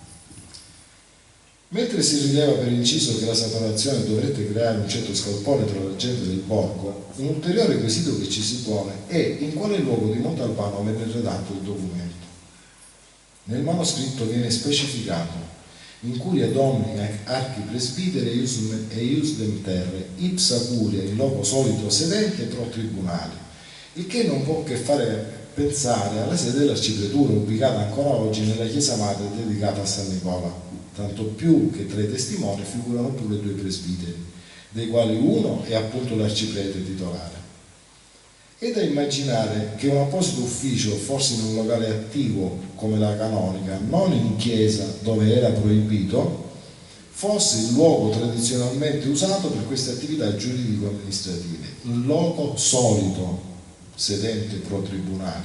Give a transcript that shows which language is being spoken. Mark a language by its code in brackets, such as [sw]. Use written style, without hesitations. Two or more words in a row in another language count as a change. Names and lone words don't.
[it] Mentre si rileva per inciso che la separazione dovrebbe creare un certo scalpore tra la gente del borgo, un ulteriore quesito che ci si pone è in quale luogo di Montalbano venne redatto il documento. Nel manoscritto viene specificato: [la] in curia domini archipresbitere iusdem terre, ipsa curia in loco solito sedente pro tribunali, [it] il che non può che fare pensare alla sede dell'arcipretura ubicata ancora oggi nella chiesa madre dedicata a San Nicola, tanto più che tra i testimoni figurano pure 2 presbiteri, dei quali uno è appunto l'arciprete titolare. È da immaginare che un apposito ufficio, forse in un locale attivo come la canonica, non in chiesa dove era proibito, fosse il luogo tradizionalmente usato per queste attività giuridico-amministrative, il [la] loco solito sedente pro tribunali.